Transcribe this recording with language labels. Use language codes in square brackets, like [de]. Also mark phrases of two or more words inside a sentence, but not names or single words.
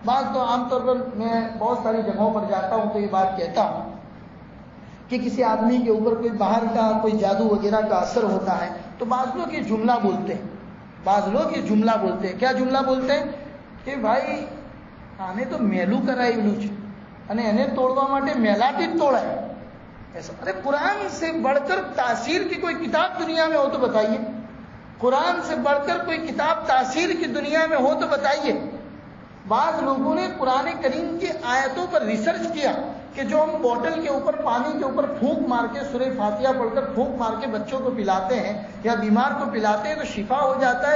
[ur] بعض تو عام طور پر میں بہت ساری جگہوں پر جاتا ہوں تو یہ بات کہتا ہوں کہ کسی آدمی کے اوپر کوئی باہر کا کوئی جادو وغیرہ کا اثر ہوتا ہے تو بعض لوگ یہ جملہ بولتے ہیں، بعض لوگ یہ جملہ بولتے ہیں. کیا جملہ بولتے ہیں؟ کہ بھائی [gu] આને તો મેલો કરાઈ છે અને એને તોડવા માટે મેલાથી જ તોડાય. [ur] ایسا ارے قرآن سے بڑھ کر تاثیر کی کوئی کتاب دنیا میں ہو تو بتائیے، قرآن سے بڑھ کر کوئی کتاب تاثیر کی دنیا میں ہو تو بتائیے. بعض لوگوں نے قرآن کریم کی آیتوں پر ریسرچ کیا کہ جو ہم بوٹل کے اوپر پانی کے اوپر پھونک مار کے سورہ فاتحہ پڑھ کر پھونک مار کے بچوں کو پلاتے ہیں یا بیمار کو پلاتے ہیں تو شفا ہو جاتا ہے.